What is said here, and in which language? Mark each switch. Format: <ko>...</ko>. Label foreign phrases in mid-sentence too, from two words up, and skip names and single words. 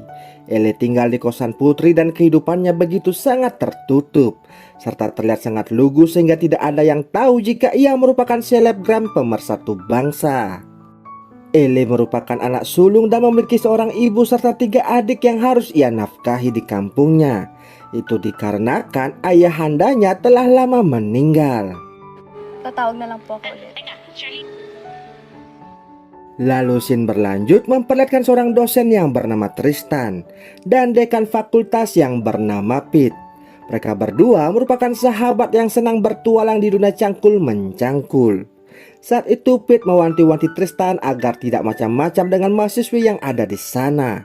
<id>Ellie tinggal di kosan putri dan kehidupannya begitu sangat tertutup, serta terlihat sangat lugu sehingga tidak ada yang tahu jika ia merupakan selebgram pemersatu bangsa. Ellie merupakan anak sulung dan memiliki seorang ibu serta 3 adik yang harus ia nafkahi di kampungnya. Itu dikarenakan ayahandanya telah lama meninggal.</id> <tl>Tatawag na lang po ako ulit.</tl> <id>Lalu scene berlanjut memperlihatkan seorang dosen yang bernama Tristan dan dekan fakultas yang bernama Pete. Mereka berdua merupakan sahabat yang senang bertualang di dunia cangkul mencangkul. Saat itu Pete mewanti-wanti Tristan agar tidak macam-macam dengan mahasiswi yang ada di sana.</id>